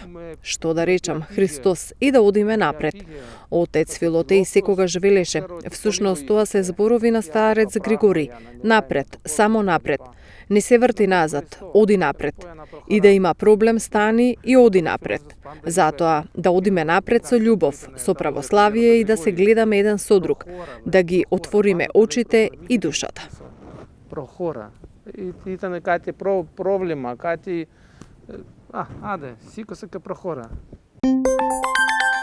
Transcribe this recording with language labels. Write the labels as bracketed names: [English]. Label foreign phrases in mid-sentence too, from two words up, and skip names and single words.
[Macedonian] Што да речам, Христос и да одиме напред. Отец Филотеј секогаш велеше, всушност тоа се зборови на старец Григорий, напред, само напред. Не се врти назад, оди напред. И да има проблем, стани и оди напред. Затоа, да одиме напред со љубов, со православие и да се гледаме еден со друг, да ги отвориме очите и душата. [Greek] Прохора. Ήτανε κάτι πρόβλημα, κάτι... Άντε, σήκωσε και προχώρα.